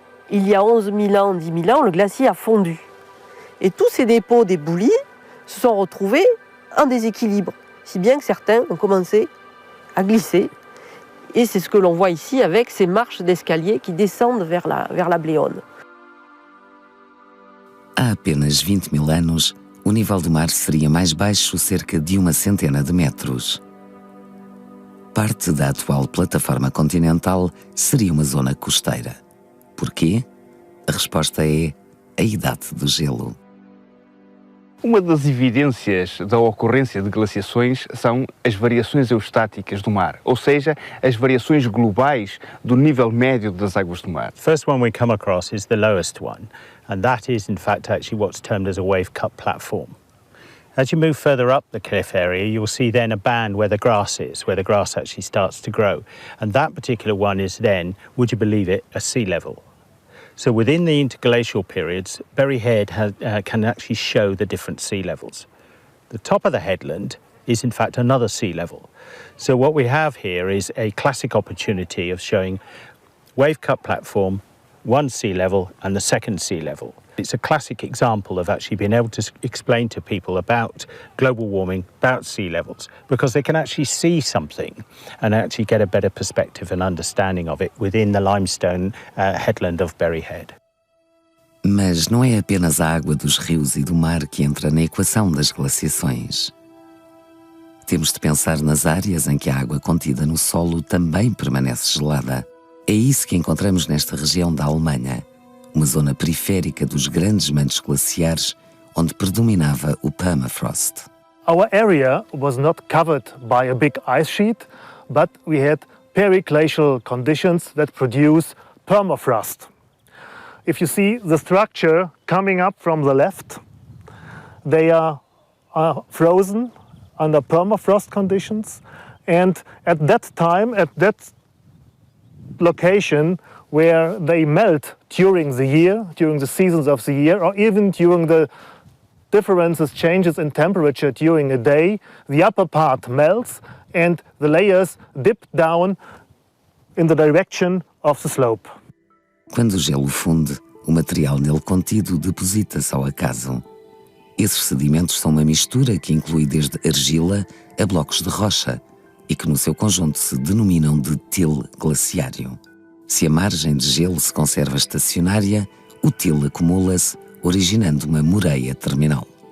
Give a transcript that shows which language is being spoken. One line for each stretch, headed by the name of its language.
French: Il y a 11 000 ans, 10 000 ans, le glacier a fondu. Et tous ces dépôts d'éboulis se sont retrouvés en déséquilibre, si bien que certains ont commencé à glisser. Et c'est ce que l'on voit ici avec ces marches d'escalier qui descendent vers la Bléone.
Portuguese: Há apenas 20.000 anos, o nível do mar seria mais baixo cerca de 100 de metros. Parte da atual plataforma continental seria uma zona costeira. Porquê? A resposta é a idade do gelo. Uma das evidências da ocorrência de glaciações são as variações eustáticas do mar, ou seja, as variações globais do nível médio das águas do mar.
English: The first one we come across is the lowest one, and that is in fact actually what's termed as a wave cut platform. As you move further up the cliff area, you'll see then a band where the grass is, where the grass actually starts to grow. And that particular one is then, would you believe it, a sea level. So within the interglacial periods, Berry Head can actually show the different sea levels. The top of the headland is in fact another sea level. So what we have here is a classic opportunity of showing wave cut platform, one sea level and the second sea level. It's a classic example of actually being able to explain to people about global warming, about sea levels, because they can actually see something and actually get a better perspective and understanding of it within the limestone headland of Berry Head.
Portuguese: Mas não é apenas a água dos rios e do mar que entra na equação das glaciações. Temos de pensar nas áreas em que a água contida no solo também permanece gelada. É isso que encontramos nesta região da Alemanha, uma zona periférica dos grandes mantos glaciares onde predominava o permafrost.
English: Our area was not covered by a big ice sheet, but we had periglacial conditions that produce permafrost. If you see the structure coming up from the left, they are frozen under permafrost conditions, and at that time, at that location where they melt during the year, during the seasons of the year, or even during the changes in temperature during a day, the upper part melts and the layers dip down in the direction of the slope.
Portuguese: Quando o gelo funde, o material nele contido deposita-se ao acaso. Esses sedimentos são uma mistura que inclui desde argila a blocos de rocha e que no seu conjunto se denominam de til glaciário. Se a margem de gelo se conserva estacionária, o til acumula-se, originando uma moreia terminal.